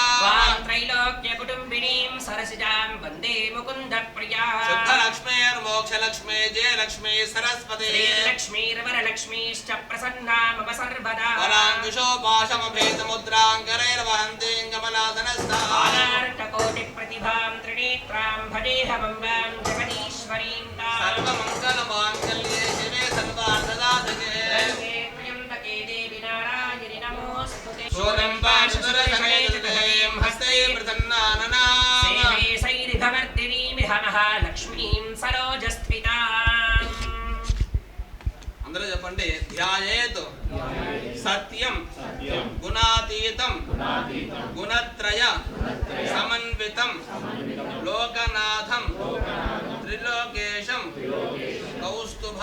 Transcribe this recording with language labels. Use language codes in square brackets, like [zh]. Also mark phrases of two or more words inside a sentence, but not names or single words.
[sa] వాం త్రైలోక్య కుటుంబినీం సరసిజాం వందే ముకుంద ప్రియా శుద్ధలక్ష్మీర్మోక్షలక్ష్మీ జయలక్ష్మీ సరస్వతి శ్రీలక్ష్మీర్వరలక్ష్మీశ్చ ప్రసన్నా మమ సర్వదా వరాంకుశోపాశమభేదముద్రాంకరైర్వహంతీం కమలాసనస్థానార్కకోటి प्रतिभां त्रिनेत्रां भजेऽहमम्बां जगदीश्वरीं तां सर्वमङ्गलमाङ्गल्ये शिवे सर्वार्थसाधके त्र्यम्बके देवि नारायणि नमोऽस्तुते शूलं पाशुरसमेतदेवीं हस्ते प्रसन्नाननाम् सेवे सैरिभवर्धिनीमिह महालक्ष्मीं सरोजस्थिताम् [te] అందరూ చెప్పండి [sa] ధ్యాయేత్ సత్యం గుణాతీతం గుణత్రయ సమన్వితం లోకనాథం త్రిలోకేశం కౌస్తుభ